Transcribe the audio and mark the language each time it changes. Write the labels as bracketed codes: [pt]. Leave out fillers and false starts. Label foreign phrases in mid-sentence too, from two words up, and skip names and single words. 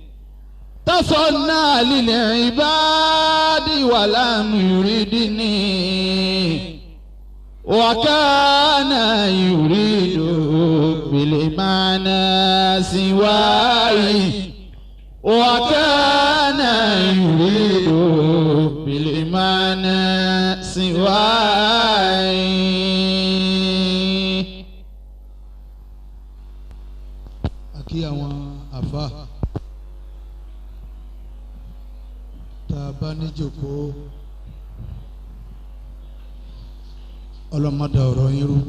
[ar] تصنع للعباد ولم يردني وكان يريد بالمعنى سواي وكان يريد بالمعنى سواي. [yo] Akí àwọn àfáà tá a bá níjòkó ọlọ́mọdé ọ̀rọ̀ yín rú.